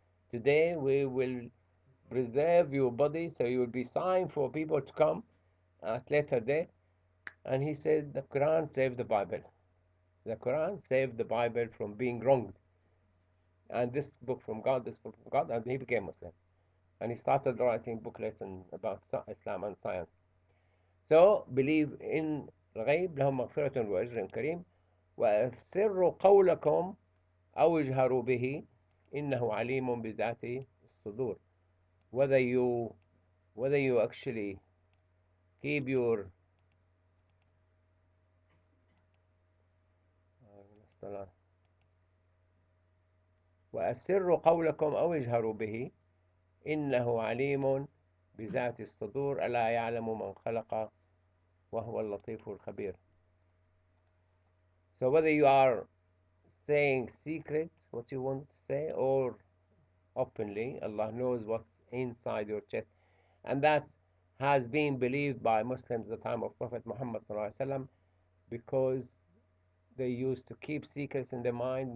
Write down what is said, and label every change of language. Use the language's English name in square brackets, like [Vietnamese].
[English] Today we will preserve your body, so you will be sign for people to come at later date. And he said the Quran saved the Bible. The Quran saved the Bible from being wronged. And this book from God, this book from God, and he became Muslim. And he started writing booklets about Islam and science. So believe in [Arabic] الغيب لهم مغفرة وأجر كريم وأسروا قولكم أو اجهروا به إنه عليم بذات الصدور. [English] Whether you actually keep your [Arabic] وأسروا قولكم أو اجهروا به إنه عليم بذات الصدور ألا يعلم من خلق وهو اللطيف الخبير. [English] So whether you are saying secret what you want to say or openly, Allah knows what's inside your chest. And that has been believed by Muslims at the time of Prophet Muhammad because they used to keep secrets in their mind.